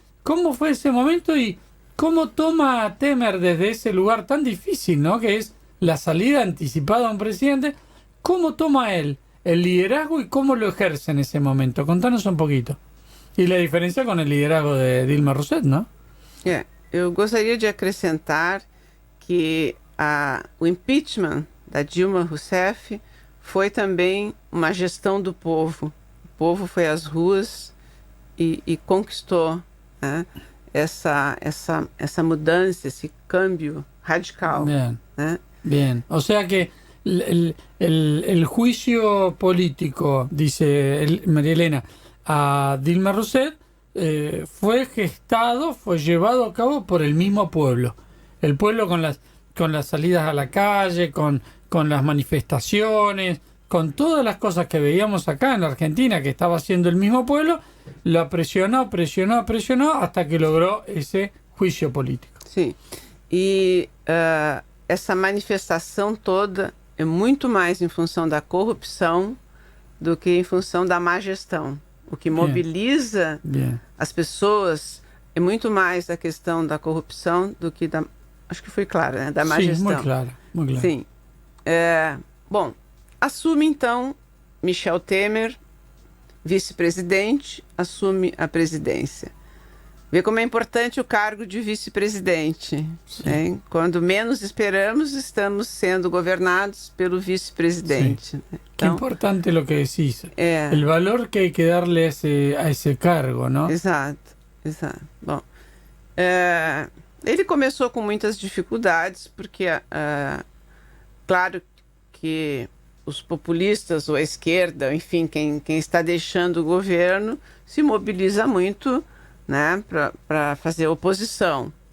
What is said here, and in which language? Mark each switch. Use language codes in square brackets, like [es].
[es] ¿Cómo fue ese momento y cómo toma Temer desde ese lugar tan difícil, ¿no? Que es la salida anticipada a un presidente? ¿Cómo toma él el liderazgo y cómo lo ejerce en ese momento? Contanos un poquito. Y la diferencia con el liderazgo de Dilma Rousseff, ¿no? [pt] Eu gostaria de acrescentar que o impeachment da Dilma Rousseff foi também uma gestão do povo. O povo foi às ruas e conquistou, né, essa mudança, esse câmbio radical. [es] Bien, [pt] né? [es] bien. O sea que el juicio político, dice María Elena, a Dilma Rousseff fue gestado, fue llevado a cabo por el mismo pueblo. El pueblo con las salidas a la calle, con las manifestaciones, con todas las cosas que veíamos acá en la Argentina que estaba haciendo el mismo pueblo, lo presionó hasta que logró ese juicio político. [pt] Sim. E essa manifestação toda é muito mais em função da corrupção do que em função da má gestão. O que mobiliza as pessoas é muito mais a questão da corrupção do que da... Acho que foi claro, né? Da má gestão. Muito claro. Sim. Bom, assume então Michel Temer, vice-presidente, assume a presidência. Vê como é importante o cargo de vice-presidente. Né? Quando menos esperamos, estamos sendo governados pelo vice-presidente. Né? [es] Qué importante lo que decís. El valor que hay que darle a ese cargo, ¿no? [pt] Exato. Bom, ele começou com muitas dificuldades, porque, claro que os populistas ou a esquerda, enfim, quem está deixando o governo, se mobiliza muito, né, para fazer oposição.